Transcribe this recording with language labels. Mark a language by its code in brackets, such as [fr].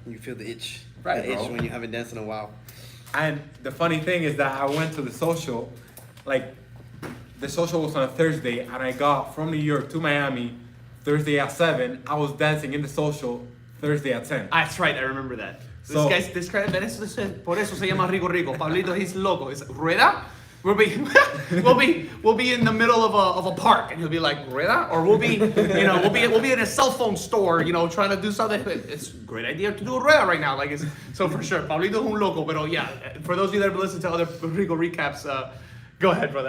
[en] You feel the itch. Right, The itch bro. when you haven't danced in a while. And the funny thing is that I went to the social, like the social was on a Thursday, and I got from New York to Miami Thursday at 7. I was dancing in the social Thursday at 10. That's right, I remember that. So- this guy, [es] por eso se llama Rico. [en] Pablito, he's loco. It's Rueda. We'll be in the middle of a park, and he'll be like Rueda, or we'll be in a cell phone store, trying to do something. It's a great idea to do a Rueda right now. So for sure, Pablito [es] un loco. [en] But yeah, for those of you that have listened to other Rico recaps, go ahead, brother.